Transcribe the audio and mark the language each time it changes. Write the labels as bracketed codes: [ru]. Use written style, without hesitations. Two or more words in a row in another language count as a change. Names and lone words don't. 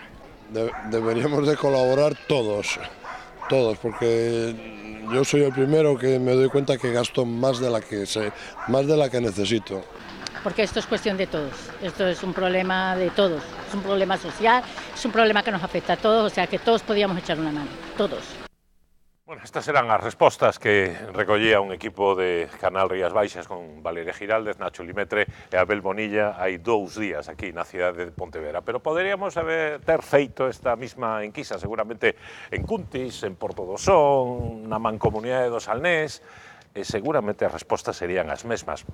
[es] Deberíamos de colaborar todos, porque yo soy el primero que me doy cuenta que gasto más de la que necesito. Porque esto es cuestión de todos, esto es un problema de todos, es un problema social, es un problema que nos afecta a todos, o sea que todos podíamos echar una mano, todos. [gl] Bueno, estas eran as respostas que recollía un equipo de Canal Rías Baixas con Valeria Giraldez, Nacho Limetre e Abel Bonilla hai 2 días aquí na cidade de Pontevedra. Pero poderíamos ter feito esta mesma enquisa seguramente en Cuntis, en Porto do Son, na Mancomunidade do Salnés, e seguramente as respostas serían as mesmas.